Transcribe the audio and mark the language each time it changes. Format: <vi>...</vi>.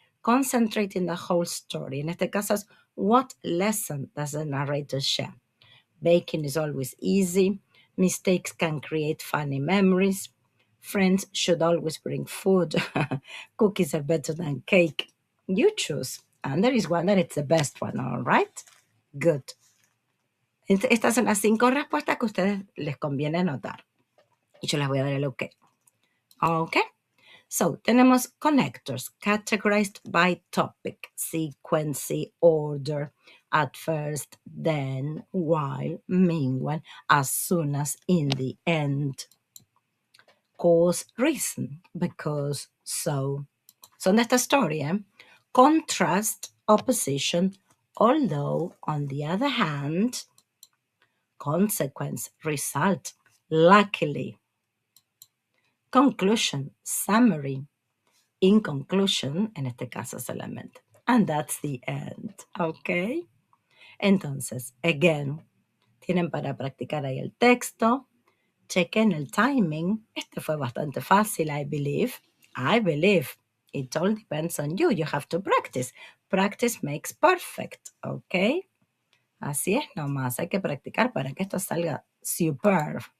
<en>Concentrate in the whole story.</en> <es>En este caso es,</es> <en>what lesson does the narrator share? Baking is always easy. Mistakes can create funny memories. Friends should always bring food. Cookies are better than cake. You choose. And there is one that it's the best one, all right? Good.</en> <es>Estas son las 5 respuestas que a ustedes les conviene anotar. Y yo les voy a dar el OK. OK.</es> <en>So, tenemos connectors categorized by topic, sequence, order, at first, then, while, meanwhile, as soon as, in the end. Cause, reason, because, so. Son de esta story, Contrast, opposition, although, on the other hand, consequence, result, luckily. Conclusion, summary. In conclusion,</en> <es>en este caso solamente.</es> <en>And that's the end, ¿ok?</en> <es>Entonces, again, tienen para practicar ahí el texto. Chequen el timing. Este fue bastante fácil,</es> <en>I believe. I believe. It all depends on you. You have to practice. Practice makes perfect, ¿ok?</en> <es>Así es nomás. Hay que practicar para que esto salga superb.</es>